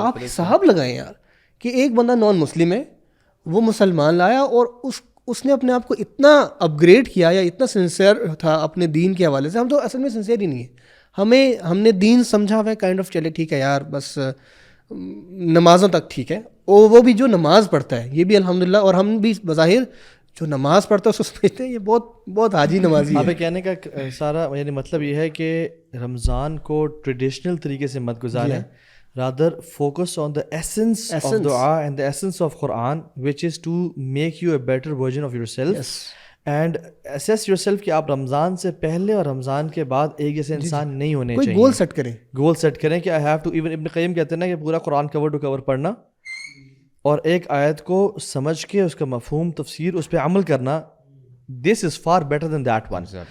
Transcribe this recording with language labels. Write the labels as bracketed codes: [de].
[ur] آپ حساب لگائیں یار کہ ایک بندہ نان مسلم ہے, وہ مسلمان لایا اور اس نے اپنے آپ کو اتنا اپ گریڈ کیا یا اتنا سنسیئر تھا اپنے دین کے حوالے سے. ہم تو اصل میں سنسیئر ہی نہیں ہیں, ہم نے دین سمجھا ہوا ہے کائنڈ آف, چلے ٹھیک ہے یار بس نمازوں تک ٹھیک ہے, اور وہ بھی جو نماز پڑھتا ہے یہ بھی الحمدللہ, اور ہم بھی بظاہر جو نماز پڑھتا ہے اس کو سمجھتے ہیں یہ بہت حاجی نمازی آپ ہے. کہنے کا سارا یعنی مطلب یہ ہے کہ رمضان کو ٹریڈیشنل طریقے سے مت گزاریں, [en] rather focus on the essence of dua and the essence of Quran, which is to make you a better version of yourself. And assess yourself [ur] کہ آپ رمضان سے پہلے اور رمضان کے بعد ایک جیسے انسان نہیں ہونے چاہیے. کوئی گول سیٹ کریں, گول سیٹ کریں کہ [en] I have to, even [ur] ابن قیم کہتے ہیں نا کہ پورا قرآن کور ٹو کور پڑھنا اور ایک آیت کو سمجھ کے اس کا مفہوم تفسیر اس پہ عمل کرنا, [en] this is far better than that one.